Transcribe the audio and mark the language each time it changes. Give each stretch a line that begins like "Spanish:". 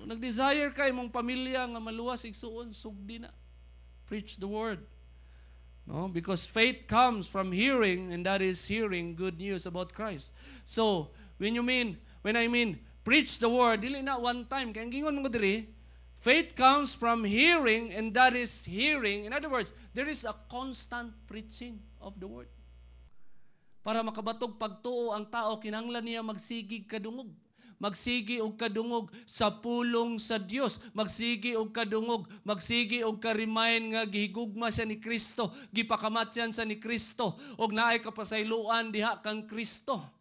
Cebuano: Nag-desire ka imong pamilya nga maluwas igsuon, sugdi na.
English: Preach the word. No? Because faith comes from hearing, and that is hearing good news about Christ. So, when I mean preach the word,
Cebuano: dili na
English: one time.
Cebuano: Kaya ang gingon mo ko diri,
English: faith comes from hearing, and that is hearing. In other words, there is a constant preaching of the word.
Cebuano: Para makabatog pagtuo ang tao, kinahanglan niya magsigig kadungog. Magsigi og kadungog sa pulong sa Dios. Magsigi og kadungog, magsigi og ka-remind nga gihigugma siya ni Kristo, gipakamatyan sa ni Kristo, og naay kapasayloan diha kang Kristo.